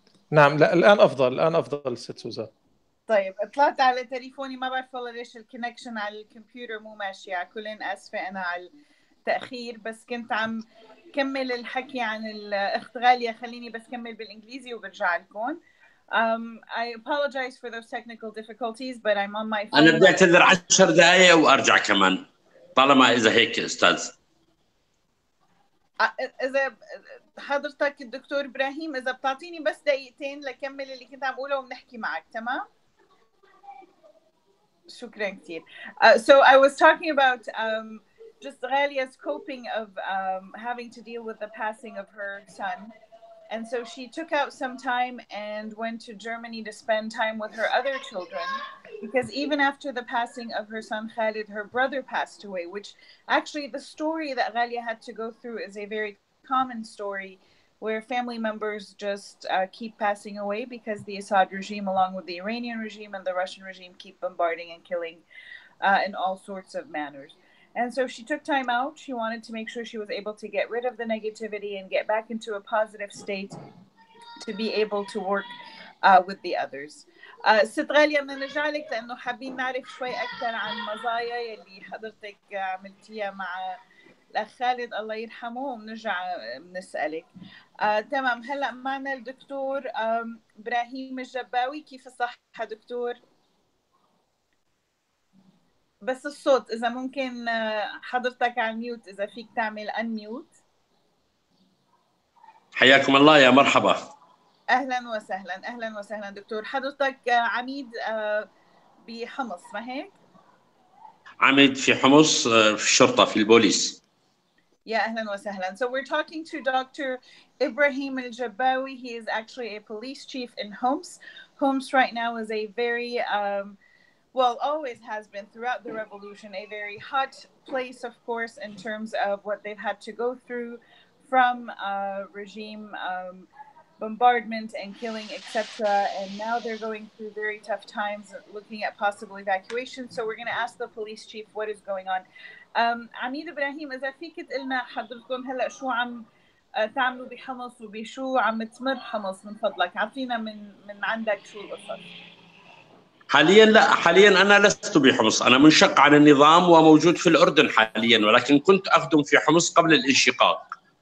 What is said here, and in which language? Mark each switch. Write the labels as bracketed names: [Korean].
[Arabic] نعم، لا الآن أفضل، الآن أفضل ست سوزان. طيب طلعت على تليفوني، ما بعرف والله ليش الكونكشن على الكمبيوتر مو ماشي. على كلين اسفه انا على التاخير، بس كنت عم كمل الحكي عن الاخت غاليه. خليني بس كمل بالانجليزي وبرجع لكم. [English] I apologize for those technical difficulties, but I'm on my phone. [Arabic] أنا بدي أعتذر 10 دقائق وأرجع كمان، طالما إذا هيك أستاذ. إذا حضرتك الدكتور إبراهيم، إذا بتعطيني بس دقيقتين لكمل اللي كنت عم أقوله وبنحكي معك، تمام؟ شكرا كثير. [English] So I was talking about just Ghalia's coping of having to deal with the passing of her son. And so she took out some time and went to Germany to spend time with her other children, because even after the passing of her son Khalid, her brother passed away, which actually the story that Ghalia had to go through is a very common story where family members just keep passing away because the Assad regime, along with the Iranian regime and the Russian regime, keep bombarding and killing in all sorts of manners. And so she took time out. She wanted to make sure she was able to get rid of the negativity and get back into a positive state to be able to work with the others. [Arabic] ست غالية بدنا نرجع لك لأنه حابين نعرف شوي أكثر عن مزايا يلي حضرتك عملتيها مع الأخ خالد الله يرحمه، وبنرجع بنسألك. تمام. هلا معنا الدكتور إبراهيم الجباوي. كيف الصحة دكتور؟ بس الصوت إذا ممكن حضرتك على الميوت، إذا فيك تعمل أنميوت. حياكم الله، يا مرحبا. أهلا وسهلا. أهلا وسهلا دكتور. حضرتك عميد بحمص، ما هيك؟ عميد في حمص في الشرطة في البوليس. Yeah, أهلا وسهلا. [English] So we're talking to Dr. Ibrahim al-Jabbawi. He is actually a police chief in Homs. Homs right now is a very well, always has been throughout the revolution, a very hot place, of course, in terms of what they've had to go through from regime bombardment and killing, etc. And now they're going through very tough times, looking at possible evacuation. So we're going to ask the police chief what is going on. [Arabic] عميد إبراهيم، إذا فيك تقلنا حضرتكم هلأ شو عم تعملوا بحمص وبشو عم تمر حمص، من فضلك عطينا من عندك شو القصص. حاليا لا، حاليا أنا لست بحمص، أنا منشق عن النظام وموجود في الأردن حاليا، ولكن كنت أخدم في حمص قبل الانشقاق.